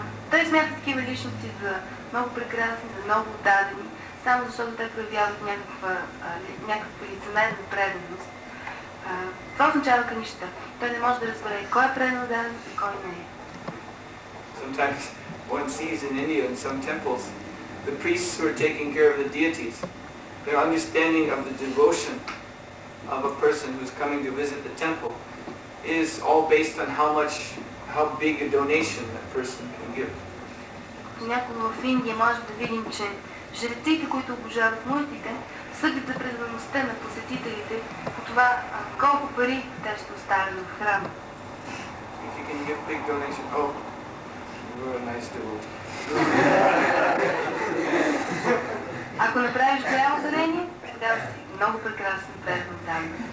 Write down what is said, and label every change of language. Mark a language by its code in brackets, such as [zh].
[bg] Той смята такива личности за много прекрасни, за много отдадени, само защото те проявяват някаква лицемерна преданост. Това означава каништа. Той не може да разбере кой е предан и кой не е. [en] Sometimes one sees in India, in some temples, the priests who are taking care of the deities, their understanding of the devotion of a person who's coming to visit the temple is all based on how big a donation that person can give. [bg] Някога в Индия може да видим, че жреците, които обожават мултите, съдят за предаността на посетителите по това колко пари те ще оставят в храма. [en] If you can give big donation, oh, you're a nice devotee. [bg] Ако направиш голямо дарение, тогава си много прекрасен предан там.